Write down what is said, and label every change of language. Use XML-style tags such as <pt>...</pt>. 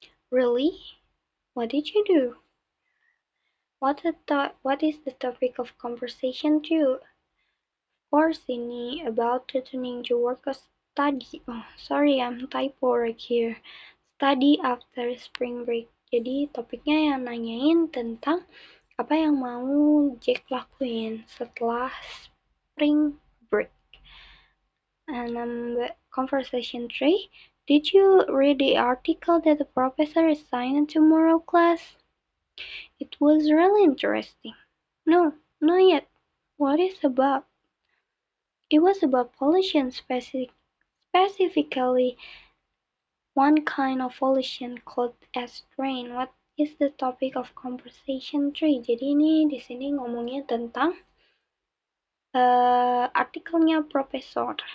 <en>Really? What did you do? What is the topic of conversation 2? Of course, ini about returning to work or study. Oh, sorry, I'm typo right here. Study after spring break.</en> <id>Jadi topiknya yang nanyain tentang apa yang mau Jack lakuin setelah spring break.</id> <en>And conversation 3. Did you read the article that the professor assigned tomorrow class? It was really interesting. No, not yet. What is it about? It was about pollution, specifically one kind of pollution called acid rain. What is the topic of conversation 3?</en> <id>Jadi ini di sini ngomongnya tentang artikelnya profesor.</id>